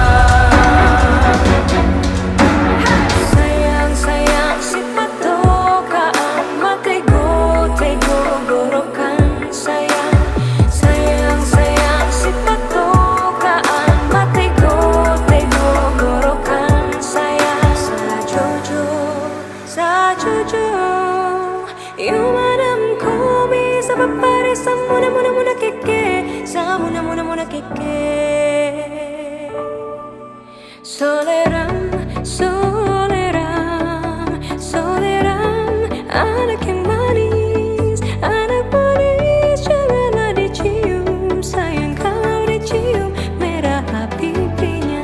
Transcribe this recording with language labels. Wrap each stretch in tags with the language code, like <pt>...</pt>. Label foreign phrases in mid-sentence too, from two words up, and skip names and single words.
<xmm>Sayang sayang si patokaan matego tego gorokan sayang. Sayang sayang si patokaan matego tego gorokan sayang.</xmm> <mxn>Sajojo sajojo yumadam komi sabapare samuna muna muna keke samuna muna muna keke.</mxn> <id>Soleram, soleram, soleram, anak yang manis, janganlah dicium, sayang kalau dicium merah pipinya.</id>